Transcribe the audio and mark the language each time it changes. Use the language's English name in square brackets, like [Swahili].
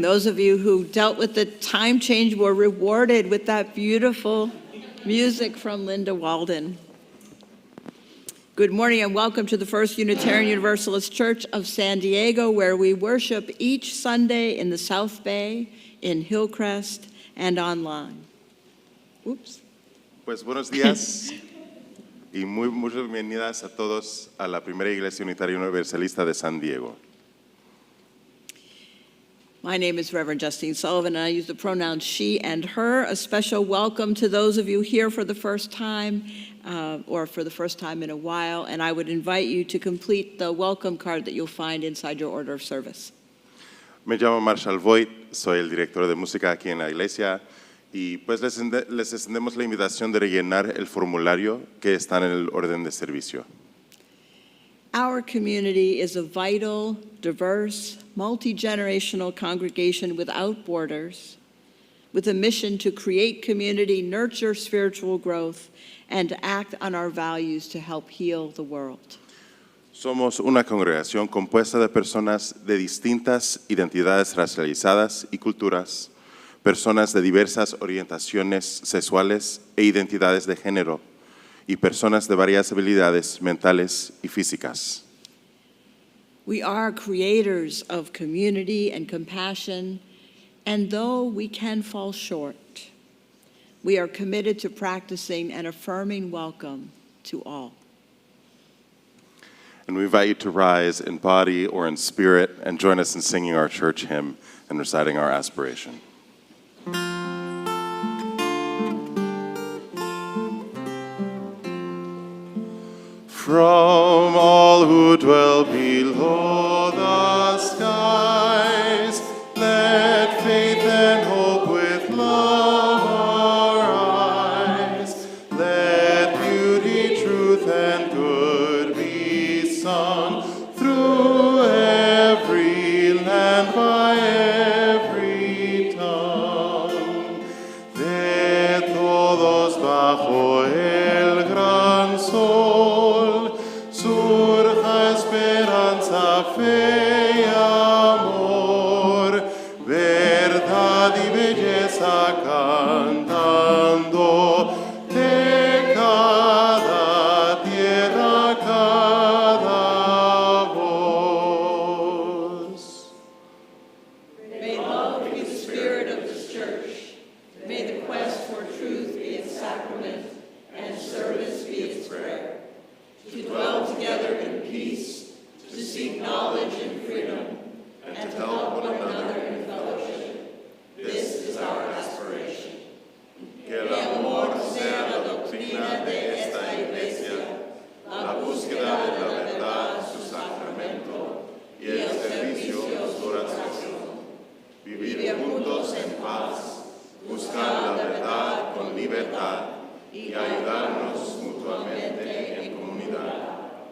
[English] Those of you who dealt with the time change were rewarded with that beautiful music from Linda Walden. Good morning and welcome to the First Unitarian Universalist Church of San Diego, where we worship each Sunday in the South Bay, in Hillcrest, and online. Oops. [Spanish] Pues buenos días y muy bienvenidas a todos a la primera Iglesia Unitaria Universalista de San Diego. [English] My name is Reverend Justine Sullivan, and I use the pronouns she and her. A special welcome to those of you here for the first time or for the first time in a while, and I would invite you to complete the welcome card that you'll find inside your order of service. [Spanish] Me llamo Marshall Voigt, soy el director de música aquí en la iglesia y pues les extendemos la invitación de rellenar el formulario que está en el orden de servicio. [English] Our community is a vital, diverse, multi-generational congregation without borders, with a mission to create community, nurture spiritual growth, and act on our values to help heal the world. [Spanish] Somos una congregación compuesta de personas de distintas identidades racializadas y culturas, personas de diversas orientaciones sexuales e identidades de género, y personas de varias habilidades mentales y físicas. [English] We are creators of community and compassion, and though we can fall short, we are committed to practicing an affirming welcome to all. And we invite you to rise in body or in spirit and join us in singing our church hymn and reciting our aspiration. From all who dwell below the skies, let faith and hope with love arise. Let beauty, truth, and good be sung through every land by every tongue. [Spanish] De todos bajo el gran sol surja esperanza, fe y amor, verdad y belleza cantando de cada tierra, cada voz. [English] May love be the spirit of this church. May the quest for truth be its sacrament and service be its prayer. To dwell together in peace, to seek knowledge and freedom, and to help one another in fellowship. This is our aspiration. [Spanish] Que el amor sea la doctrina de esta iglesia, la búsqueda de la verdad, su sacramento, y el servicio, su oración. Vivir juntos en paz, buscar la verdad con libertad y ayudarnos mutuamente en comunidad.